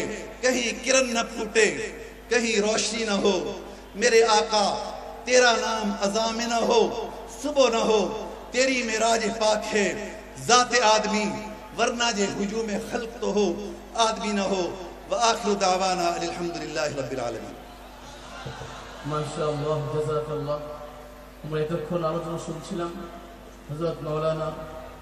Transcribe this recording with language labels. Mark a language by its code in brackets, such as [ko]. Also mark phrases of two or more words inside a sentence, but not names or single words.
[ur] کہیں کرن نہ پھوٹے, کہیں روشنی نہ ہو, میرے آقا تیرا نام اذان نہ ہو, صبح نہ ہو, تیری معراج پاک ہے ذات آدمی, ورنہ جے ہجوم خلق تو ہو آدمی نہ ہو. [ar] وآخر دعوانا الحمدللہ رب العالمین. ماشاء الله، جزاك الله. [bn] আমরা এতক্ষণ আলোচনা শুনছিলাম হযরত মাওলানা